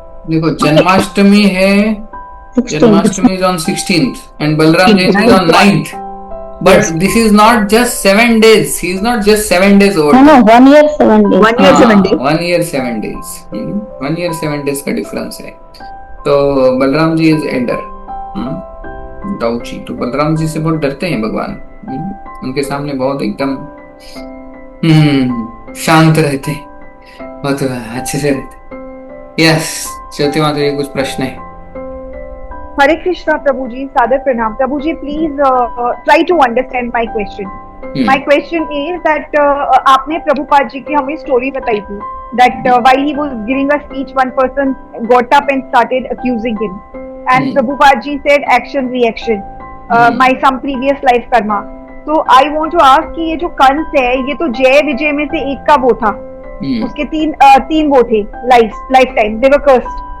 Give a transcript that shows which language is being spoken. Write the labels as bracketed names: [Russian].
[Hindi] देखो, जन्माष्टमी है, [English] Janmashtami is on 16th and Balaram Jayanti is on 9th, but this is not just 7 days, he is not just 7 days old। no 1 year 7 days, 1 year 7 days, 1 year 7 days, 1 year 7 days [Hindi] का difference है। तो Balram ji is Elder, Dauji. तो बलराम जी से बहुत डरते हैं भगवान, उनके सामने बहुत एकदम शांत रहते, बहुत अच्छे से रहते। यस, ज्योति माता जी, कुछ प्रश्न है? हरे कृष्णा प्रभु जी, सादर प्रणाम प्रभु जी। [English] Please try to understand my question. My question is that [Hindi] आपने प्रभुपाद जी की हमें स्टोरी बताई थी [English] that while he was giving a speech, one person got up and started accusing him, and Prabhupada ji said action reaction, my some previous life karma। So I want to ask [Hindi] कि ये जो कंस है, ये तो जय विजय में से एक का वो था, उसके तीन वो थे life time, [English] they were cursed।